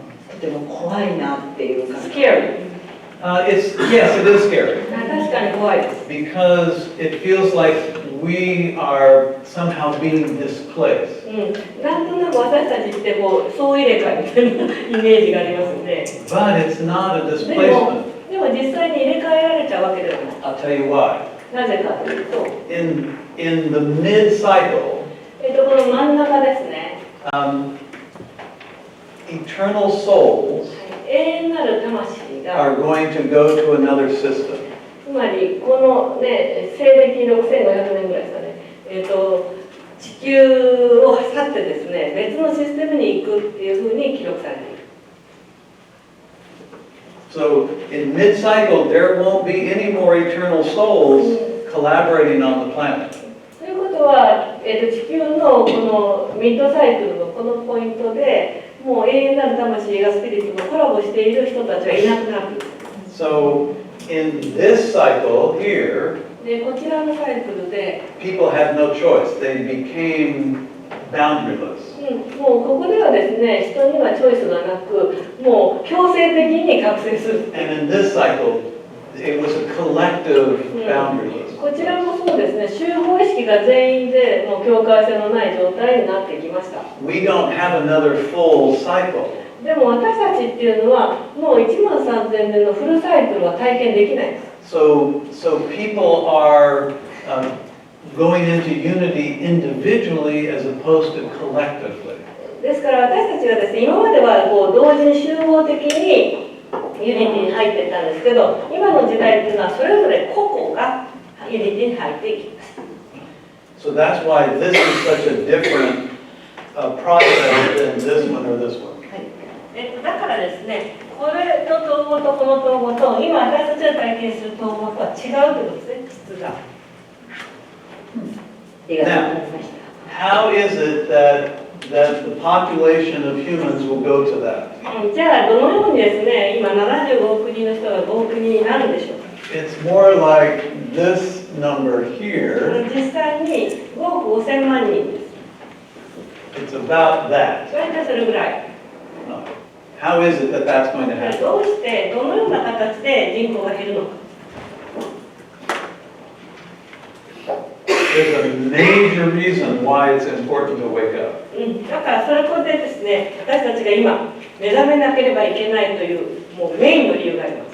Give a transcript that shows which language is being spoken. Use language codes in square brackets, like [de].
[ja] とても怖いなっていう感じ。 [en] Scary. Yes, it is scary [ja] 確かに怖いです。 [en] because it feels like we are somehow being displaced. [ja] なんとなく私たちってこう総入れ替えみたいなイメージがありますので。 [en] But it's not a [ja] で [en] displacement. [ja] も実際に入れ替えられちゃうわけではない。 [en] I'll tell you why. [ja] なぜかというと、 [en] In the mid-cycle, [ja] この真ん中ですね。 [en] eternal souls [ja] 永遠なる魂が、 [en] are going to go to another system. [ja] つまりこのね、西暦6500年ぐらいですかね。地球を去ってですね、別のシステムに行くっていうふうに記録されている。 [en] So in mid-cycle, there won't be any more eternal souls collaborating on the planet. [ja] ということは、地球のこのミッドサイクルのこのポイントでもう永遠なる魂がスピリットとコラボしている人たちはいなくなる。 [en] So in this cycle here, [ja] でこちらのサイクルで、 [en] people had no choice. They became boundaryless. [ja] もうここではですね、人にはチョイスがなく、もう強制的に覚醒する。 [en] And in this cycle, it was a collective boundaryless. [ja] こちらもそうですね、集合意識が全員でもう境界線のない状態になってきました。 [en] We don't have another full cycle. [ja] でも私たちっていうのはもう13000年のフルサイクルは体験できないです。 [en] So people are going into unity individually as opposed to collectively. [ja] ですから私たちはですね、今まではこう同時に集合的にユニティに入っていったんですけど、今の時代っていうのはそれぞれ個々がユニティに入っていきます。 [en] So that's why this is such a different process than this one or this one. [ja] だからですね、これの統合とこの統合と今私たちが体験する統合とは違うということですね、質が。ありがとうございました。 [en] How is it that the population of humans will go to that? [ja] じゃあどのようにですね、今75億人の人が5億人になるんでしょうか。 [en] It's more like this number here. [ja] 実際に5億5000万人です。 [en] It's about that. [ja] 大体それぐらい。 [en] How is it that that's going to happen? [ja] どうしてどのような形で人口が減るのか。 [en] There's a major reason why it's important to wake up. [ja] だからそれこでですね、私たちが今目覚めなければいけないというもうメインの理由があります。